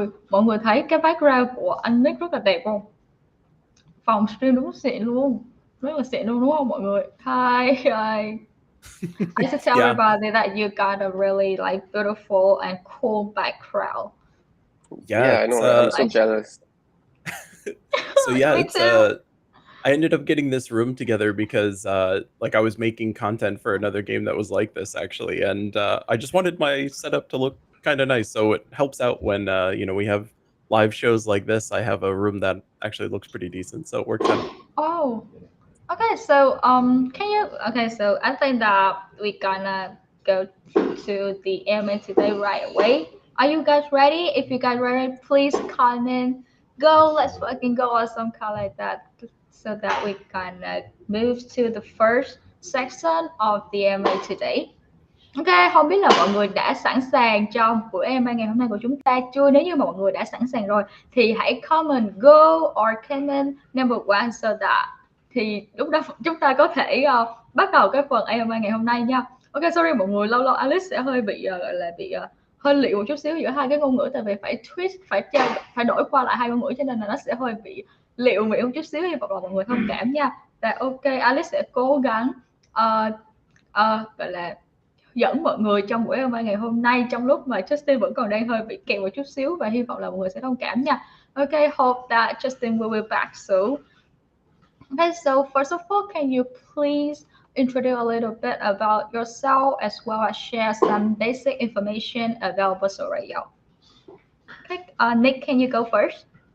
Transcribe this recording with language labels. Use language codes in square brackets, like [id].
[vi] Mọi người thấy cái background của anh Nick rất là đẹp không? Phòng stream đúng xịn luôn, rất là xịn luôn đúng không mọi người? [en] Hi. I should tell everybody that you got a really like beautiful and cool background. Yeah, I know. I'm so jealous. So yeah, I ended up getting this room together because like I was making content for another game that was like this actually, and I just wanted my setup to look kind of nice, so it helps out when we have live shows like this. I have a room that actually looks pretty decent, so it works out. Oh, okay. So so I think that we're gonna go to the AMA today right away. Are you guys ready? If you guys ready, please comment go. Let's fucking go or some kind like that, so that we can move to the first section of the AMA today. [vi] Ok, không biết là mọi người đã sẵn sàng cho buổi AMA ngày hôm nay của chúng ta chưa? Nếu như mà mọi người đã sẵn sàng rồi thì hãy comment [en] go or comment number 1 so that [vi] thì lúc đó chúng ta có thể bắt đầu cái phần AMA ngày hôm nay nha. Ok, sorry mọi người, lâu Alice sẽ hơi bị gọi là bị hơi liệu một chút xíu giữa hai cái ngôn ngữ, tại vì phải twist, phải đổi qua lại hai ngôn ngữ, cho nên là nó sẽ hơi bị liệu miệng một chút xíu, hy vọng là mọi người thông cảm nha. Và ok, Alice sẽ cố gắng gọi là dẫn mọi người trong buổi AMA ngày hôm nay trong lúc mà Justin vẫn còn đang hơi bị kẹt một chút xíu, và hy vọng là mọi người sẽ thông cảm nha. [en] Okay, hope that Justin will be back soon. Okay, so first of all, can you please introduce a little bit about yourself as well as share some basic information about Puzzle Royale? Okay, Nick, can you go first?